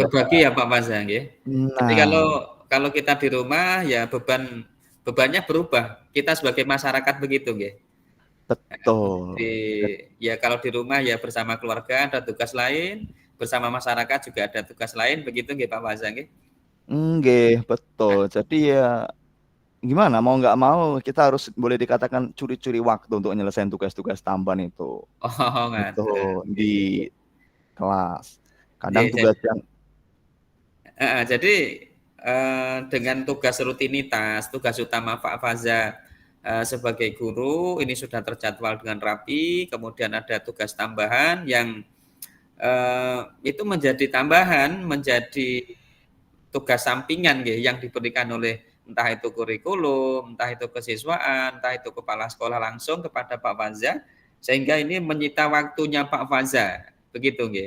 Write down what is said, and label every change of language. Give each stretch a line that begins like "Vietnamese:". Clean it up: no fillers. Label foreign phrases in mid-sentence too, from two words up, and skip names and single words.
Indonesian: berbagi ya Pak Mas ya, nggih. Jadi kalau Nah, kalau kita di rumah ya bebannya berubah. Kita sebagai masyarakat begitu nggih. betul. Di ya kalau di rumah ya bersama keluarga ada tugas lain, bersama masyarakat juga ada tugas lain, begitu nggih Pak Faza nggih? Nggih, betul. Jadi ya gimana, mau nggak mau kita harus boleh dikatakan curi-curi waktu untuk nyelesain tugas-tugas tambahan Oh itu ngaten, di
Javanese: nggih nggih.
Indonesian: kelas. Kadang Nggih, tugas yang jadi, dengan tugas rutinitas, tugas utama Pak Faza, sebagai guru ini sudah terjadwal dengan rapi, kemudian ada tugas tambahan yang, itu menjadi tambahan, menjadi tugas sampingan nggih yang diberikan oleh entah itu kurikulum, entah itu kesiswaan, entah itu kepala sekolah langsung kepada Pak Faza, sehingga ini menyita waktunya Pak Faza, begitu nggih?